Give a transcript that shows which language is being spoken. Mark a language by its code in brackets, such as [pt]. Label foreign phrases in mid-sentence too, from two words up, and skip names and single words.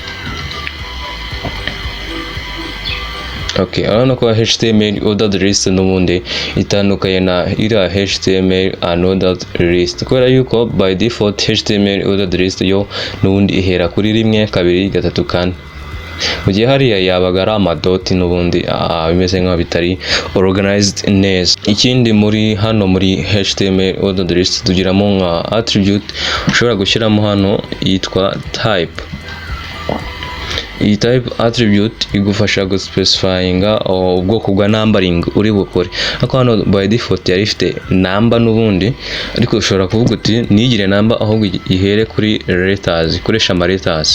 [rw] Okay, urabona ko [en] HTML ordered list [rw] n'ubundi itandukanye na iriya [en] HTML unordered list, [rw] kubera yuko [en] by default HTML ordered list [rw] yo n'ubundi ihera kuri 1, 2, 3, 4. Mu gihe hariya yabaga ari amadoti n'ubundi bimeze nk'aho bitari organized neza. Ikindi muri hano muri [en] HTML ordered list [rw] tugiramo nka attribute ushobora gushyiramo hano yitwa type. iyi [en] type attribute [rw] igufasha guspecifyinga ubwoko bwa numbering uri bukore. Ariko hano [en] by default [rw] yari ifite number n'ubundi, ariko ushobora kuvuga uti nigire number ahubwo ihere kuri letters, ikoresha ama letters.